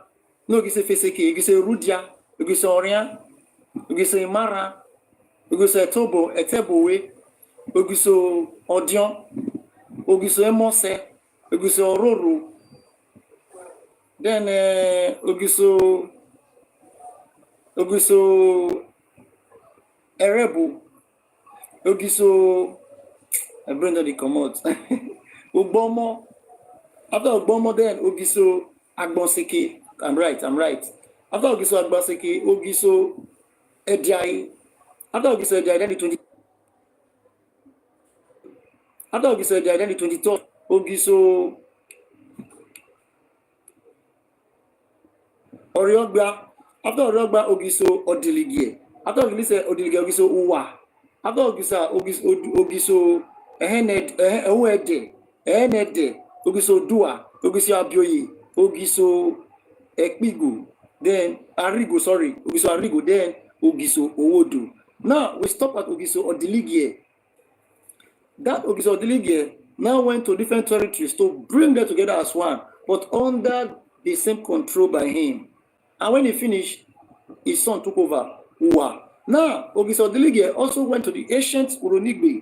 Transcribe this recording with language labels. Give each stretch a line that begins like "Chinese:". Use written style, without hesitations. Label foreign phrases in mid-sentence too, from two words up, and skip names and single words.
English: no Ogiso Efeseke, Ogiso Rudia, Ogiso Orian, Ogiso Imara, Ogiso Etebowe, Ogiso Odion, Ogiso Emose, Ogiso Ororo, then Ogiso Erebu, Ogiso, I bring the commode. Ogbomo, after Ogbomo, then Ogiso Agbonseke. I'm right. After Ogiso Agbonseke, Ogiso Ediai. After Ogiso Ediai, then the 20. After Ogiso Ediai, then the 23rd, Ogiso Oriogba. After Oriogba, Ogiso Odelige. After Odelige, Ogiso Uwa. After Ogiso Ehenede, Ogiso Dua, Ogiso Abioye, Ogiso Ekpigu, then Ogiso Arigo, then Ogiso Owodo. Now we stop at Ogiso Odelige. That Ogiso Odelige now went to different territories to bring them together as one, but under the same control by him. And when he finished, his son took over, Uwa. Now, Ogiso Odelige also went to the ancient Uronigbe.